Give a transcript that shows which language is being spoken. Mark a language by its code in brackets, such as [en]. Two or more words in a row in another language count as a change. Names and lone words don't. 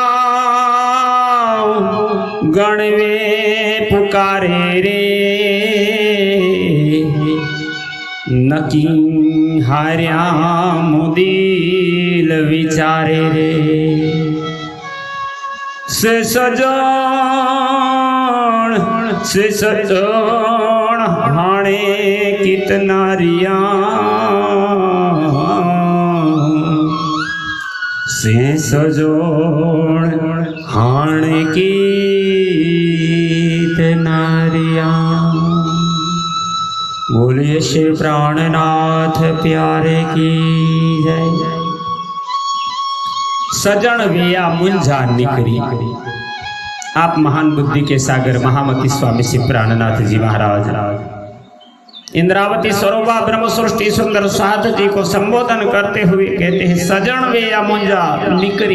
[sd] गणवे पुकारे रे नकी हार्या मुदिल विचारे रे से सजण हाणे कितना रिया से सजण हाणे कितना रिया। [hi] बोलिए श्री प्राणनाथ प्यारे की जय। [sd] सजन विया मुंझा निकरी। [hi] आप महान बुद्धि के सागर महामती स्वामी श्री प्राणनाथ जी महाराज इंद्रावती स्वरूपा ब्रह्म सृष्टि सुंदर साथ जी को संबोधन करते हुए कहते हैं, [sd] सजन विया मुंझा निकरी।